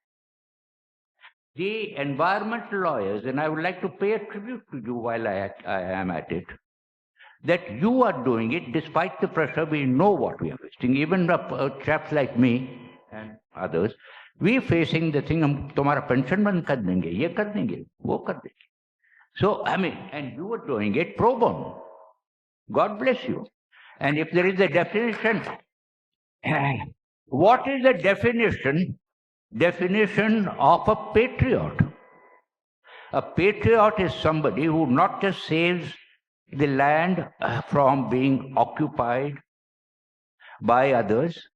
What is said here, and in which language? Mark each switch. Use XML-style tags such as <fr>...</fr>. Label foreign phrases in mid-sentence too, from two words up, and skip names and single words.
<en>The environmental lawyers, and I would like to pay a tribute to you while I am at it, that you are doing it despite the pressure. We know what we are facing. Even chaps like me and others, we are facing the thing,</en> <hi>हम तुम्हारा pension बंद कर देंगे, ये कर देंगे, वो कर देंगे.</hi> <en>So, I mean, and you are doing it pro bono. God bless you. And if there is a definition, what is the definition of a patriot? A patriot is somebody who not just saves the land from being occupied by others.</en>